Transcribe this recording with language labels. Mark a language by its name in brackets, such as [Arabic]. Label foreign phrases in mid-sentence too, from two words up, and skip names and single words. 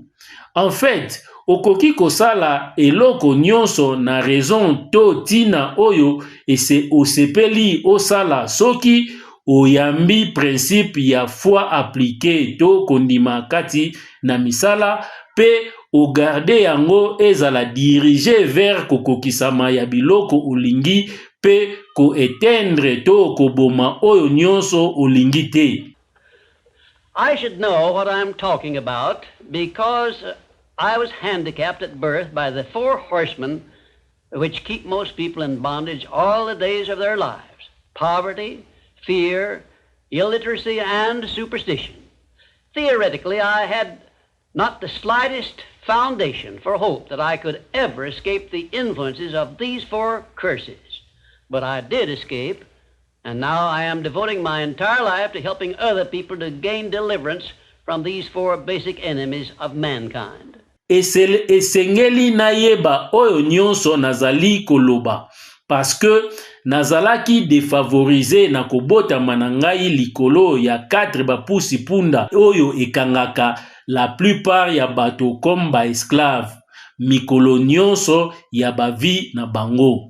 [French] En fait, [Lingala] okoki kosala eloko nyonso na raison to tina oyo osepeli osala soki oyambi principe ya [French] foi appliqué [Lingala] to kondima kati na misala pe o garde yango ezala [French] dirige vers [Lingala] kokokisama ya biloko olingi pe ko etendre to koboma oyo nyonso olingi te. [English] I should know what I'm talking about because I was handicapped at birth by the 4 horsemen which keep most people in bondage all the days of their lives: poverty, fear, illiteracy, and superstition. Theoretically, I had not the slightest foundation for hope that I could ever escape the influences of these 4 curses. But I did escape, and now I am devoting my entire life to helping other people to gain deliverance from these 4 basic enemies of mankind. [Lingala] Esengeli nayeba oyo nyonso nazali koloba, [French] parce que [Lingala] nazalaki défavorisé na kobota manangai likolo ya 4 bapusi punda oyo ekangaka [French] la plupart [Lingala] ya bato comme ba esclave mikolo nyonso ya bavi na bango.